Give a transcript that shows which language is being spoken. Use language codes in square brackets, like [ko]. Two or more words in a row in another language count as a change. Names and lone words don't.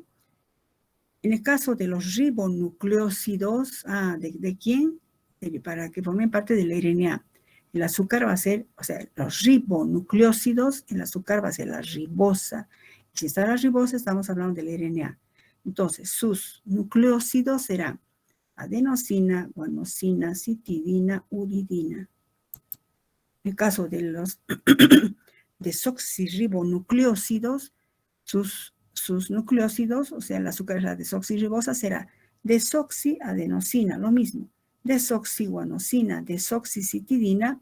[es] En el caso de los ribonucleósidos, ¿de quién? Para que formen parte del RNA. El azúcar va a ser, o sea, los ribonucleósidos, el azúcar va a ser la ribosa. Si está la ribosa, estamos hablando del RNA. Entonces, sus nucleósidos serán adenosina, guanosina, citidina, uridina. En el caso de los desoxirribonucleósidos, sus nucleósidos, o sea, el azúcar es la desoxirribosa, será desoxiadenosina, lo mismo. Desoxiguanosina, desoxicitidina.